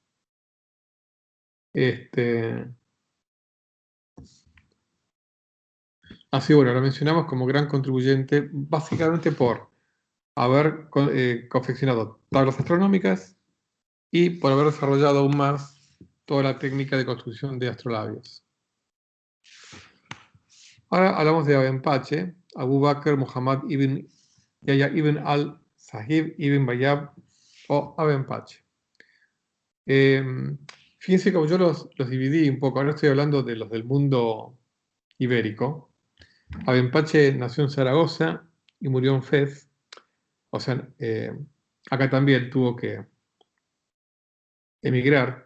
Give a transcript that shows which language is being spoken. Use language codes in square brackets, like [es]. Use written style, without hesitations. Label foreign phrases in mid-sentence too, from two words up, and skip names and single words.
[es] Así, bueno, lo mencionamos como gran contribuyente, básicamente por haber confeccionado tablas astronómicas, y por haber desarrollado aún más toda la técnica de construcción de astrolabios. Ahora hablamos de Abenpache, Abu Bakr Muhammad ibn Yahya ibn al-Sahib ibn Bayyab o Abenpache. Fíjense como yo los dividí un poco, ahora estoy hablando de los del mundo ibérico. Abenpache nació en Zaragoza y murió en Fez. O sea, acá también tuvo que emigrar.